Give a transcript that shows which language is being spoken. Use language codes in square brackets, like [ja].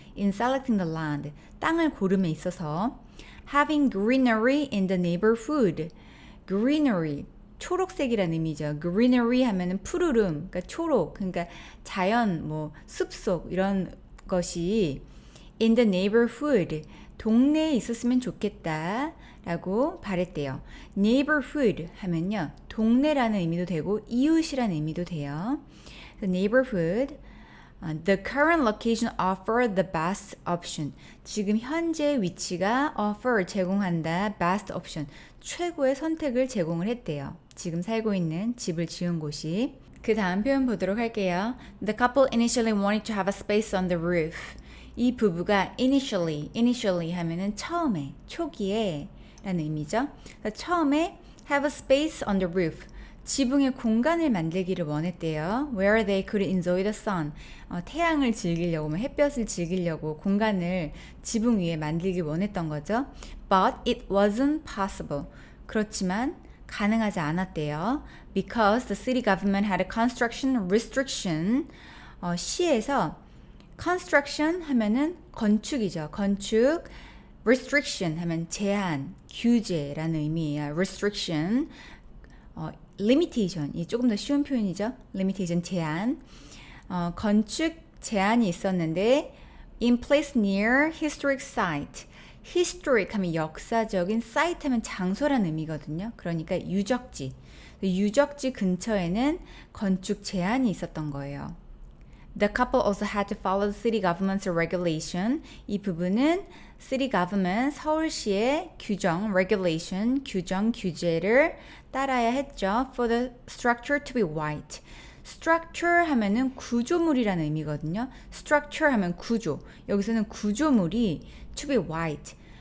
[en] In selecting the land, [ko] 땅을 고름에 있어서 [en] having greenery in the neighborhood. [ko] greenery, 초록색이라는 의미죠. greenery 하면은 푸르름, 그러니까 초록, 그러니까 자연, 숲속 이런 것이 [en] in the neighborhood, [ko] 동네에 있었으면 좋겠다 라고 바랬대요. neighborhood 하면요. 동네라는 의미도 되고 이웃이라는 의미도 돼요. [en] The neighborhood, the current location offer the best option. [ko] 지금 현재 위치가 offer 제공한다. [en] best option. [ko] 최고의 선택을 제공을 했대요. 지금 살고 있는 집을 지은 곳이. 그 다음 표현 보도록 할게요. [en] The couple initially wanted to have a space on the roof. [ko] 이 부부가 initially 하면은 처음에, 초기에 라는 의미죠. 처음에 [en] have a space on the roof. [ko] 지붕에 공간을 만들기를 원했대요. [en] Where they could enjoy the sun. [ko] 태양을 즐기려고, 햇볕을 즐기려고 공간을 지붕 위에 만들기 원했던 거죠. [en] But it wasn't possible. [ko] 그렇지만 가능하지 않았대요. [en] Because the city government had a construction restriction. [ko] 시에서 construction 하면은 건축이죠. 건축. restriction 하면 제한, 규제라는 의미예요. restriction. limitation, 이 조금 더 쉬운 표현이죠. limitation, 제한. 건축 제한이 있었는데 [en] in place near historic site. [ko] historic 하면 역사적인, site 하면 장소라는 의미거든요. 그러니까 유적지. 유적지 근처에는 건축 제한이 있었던 거예요. [en] The couple also had to follow the city government's regulation. [ko] 이 부분은 city government, 서울시의 규정, regulation, 규정, 규제를 따라야 했죠. [en] For the structure to be white. [ko] structure 하면은 구조물이라는 의미거든요. structure 하면 구조. 여기서는 구조물이 [en] to be white.